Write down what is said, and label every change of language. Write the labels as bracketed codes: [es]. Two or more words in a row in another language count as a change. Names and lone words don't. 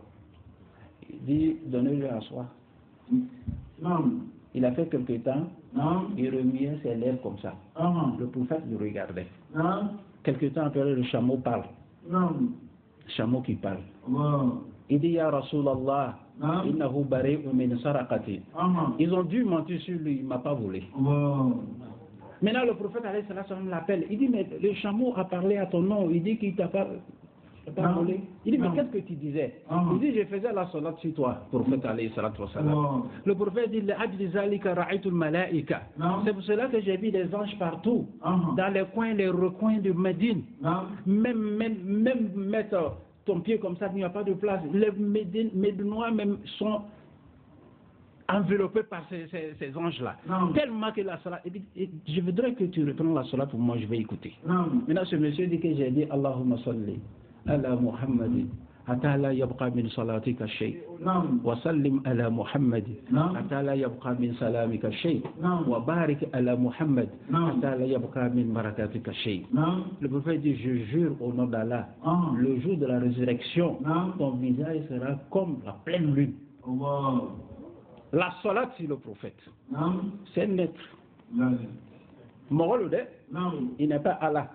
[fr] Il dit, donnez-le à soi. [ar] نعم [fr] Il a fait quelque temps, [ar] نعم [fr] il remuait ses lèvres comme ça. أها Le prophète le regardait. [ar] نعم [fr] Quelque temps après, le chameau parle. [ar] نعم [fr] Chameau qui parle. [ar] الله [fr] Il dit, [ar] يا رسول الله, نعم إنه بريء من سرقتي. أها [fr] Ils ont dû mentir sur lui, il ne m'a pas volé. [ar] الله [fr] Maintenant, le prophète [ar] عليه الصلاة والسلام [fr] l'appelle. Il dit, mais le chameau a parlé à ton nom. Il dit qu'il t'a pas Non. volé. Il dit, mais Non. qu'est-ce que tu disais? Ah. Il dit, je faisais la salat sur toi, prophète [ar] عليه الصلاة والسلام. [fr] Allah. Le prophète dit, [ar] لأجل ذلك رأيت الملائكة. [fr] Non. C'est pour cela que j'ai vu des anges partout, Ah. dans les coins, les recoins de Médine. [ar] نعم [fr] Même mettre ton pied comme ça, il n'y a pas de place. Les Médinois même sont enveloppés par ces anges-là. Non. Tellement que la salat, je voudrais que tu reprennes la salat pour moi, je vais écouter. [ar] نعم [fr] Maintenant, ce monsieur dit que j'ai dit [ar] اللهم صل على محمد حتى لا يبقى من صلاتك شيء نعم وسلم على محمد نعم حتى لا يبقى من سلامك شيء نعم وبارك على محمد [fr] Non. [ar] حتى لا يبقى من بركاتك شيء. نعم [fr] Le prophète dit, je jure au nom d'Allah, Ah. le jour de la résurrection, Non. ton visage sera comme la pleine lune. [ar] الله [fr] La salat sur le prophète, [ar] نعم [fr] c'est net. [ar] لا [fr] Morolo de, [ar] نعم [fr] il n'est pas Allah.